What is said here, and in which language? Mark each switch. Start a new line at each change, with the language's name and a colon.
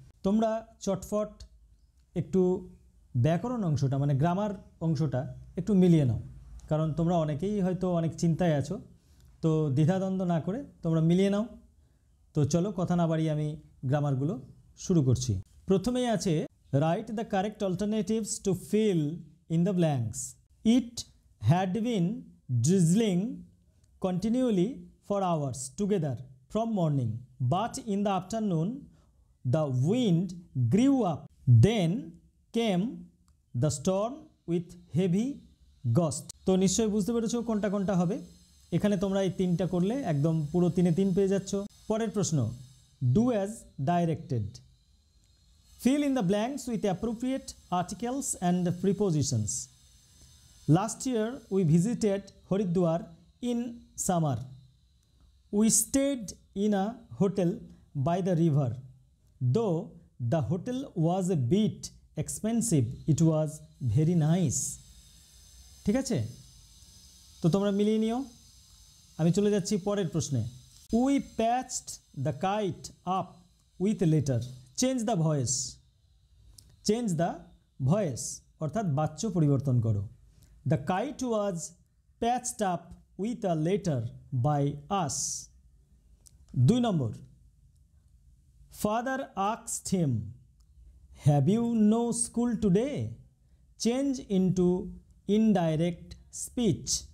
Bangla: তোমরা চটফট একটু ব্যাকরণ অংশটা মানে গ্রামার অংশটা একটু মিলিয়ে নাও, কারণ তোমরা অনেকেই হয়তো অনেক চিন্তায় আছো। তো দ্বিধাদ্বন্দ্ব না করে তোমরা মিলিয়ে নাও। তো চলো কথা না বাড়িয়ে আমি গ্রামারগুলো শুরু করছি। প্রথমেই আছে
English: Write the correct alternatives to fill in the blanks. It had been drizzling continually for hours together from morning, but in the afternoon the wind grew up. Then came the storm with heavy gust.
Bangla: তো নিশ্চয়ই বুঝতে পেরেছো কোনটা কোনটা হবে। এখানে তোমরা এই তিনটা করলে একদম পুরো 3-এ 3 পেয়ে যাচ্ছ। পরের প্রশ্ন,
English: do as directed. Fill in the blanks with appropriate articles and prepositions. Last year we visited Haridwar in summer. We stayed in a hotel by the river. Though the hotel was a bit expensive, it was very nice.
Bangla: ঠিক আছে, তো তোমরা মিলিয়ে নিও। আমি চলে যাচ্ছি পরের প্রশ্নে।
English: We patched the kite up with a letter. Change the voice. Change the voice
Bangla: অর্থাৎ বাচ্য পরিবর্তন করো।
English: The kite was patched up with a letter by us. 2 number. Father asked him, have you no school today? Change into indirect speech.